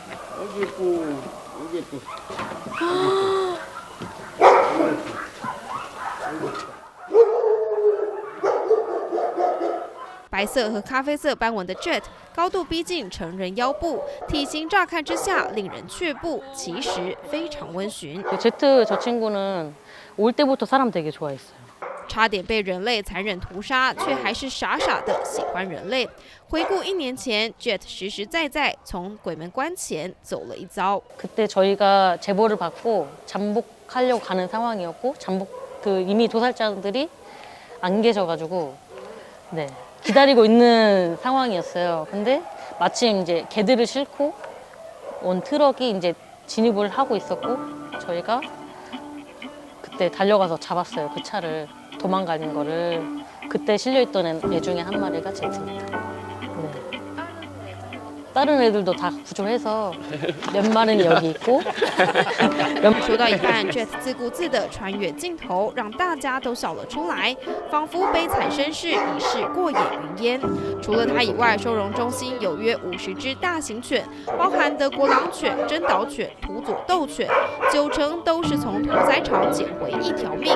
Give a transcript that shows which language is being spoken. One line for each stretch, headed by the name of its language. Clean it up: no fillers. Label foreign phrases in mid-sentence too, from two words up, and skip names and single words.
Chinese: 白色和咖啡色斑纹的 Jet 高度逼近成人腰部，体型乍看之下令人却步，其实非常温驯。
Korean: 제트 저 친구는 올 때부터 사람 되게 좋아했어요.
Chinese: 差点被人类残忍屠杀，却还是傻傻的喜欢人类。回顾1年前 ，Jet 实实在在从鬼门关前走了一遭。
Korean: 그때 저희가 제보를 받고 잠복하려고 가는 상황이었고 이미 도살자들이 안 계셔가지고 네. 기다리고 있는 상황이었어요. 근데 마침 이제 개들을 싣고 온 트럭이 이제 진입을 하고 있었고 저희가 그때 달려가서 잡았어요. 그 차를 도망가는 거를. 그때 실려있던 애 중에 한 마리가 제트입니다. 네. 다른 애들도 다 구조해서 몇 마리는 여기 있고
Chinese: 说到一半 ，Jet 自顾自地穿越镜头，让大家都笑了出来，仿佛悲惨身世已是过眼云烟。除了他以外，收容中心有约50只大型犬，包含德国狼犬、真岛犬、土佐斗犬，9成都是从屠宰场捡回一条命。